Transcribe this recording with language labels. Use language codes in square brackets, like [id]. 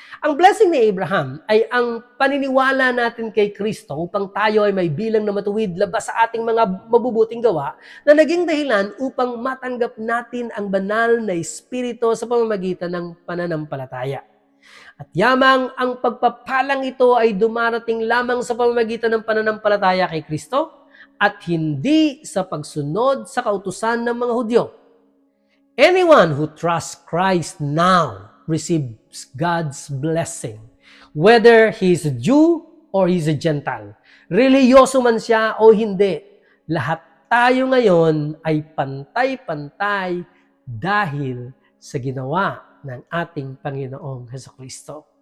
[tl] Ang blessing ni Abraham ay ang paniniwala natin kay Kristo upang tayo ay may bilang na matuwid labas sa ating mga mabubuting gawa na naging dahilan upang matanggap natin ang banal na Espiritu sa pamamagitan ng pananampalataya. At yamang ang pagpapalang ito ay dumarating lamang sa pamamagitan ng pananampalataya kay Kristo at hindi sa pagsunod sa kautusan ng mga Hudyo. [en] Anyone who trusts Christ now receives God's blessing, whether he is a Jew or he is a Gentile. [tl] Reliyoso man siya o hindi, lahat tayo ngayon ay pantay-pantay dahil sa ginawa ng ating Panginoong Jesucristo.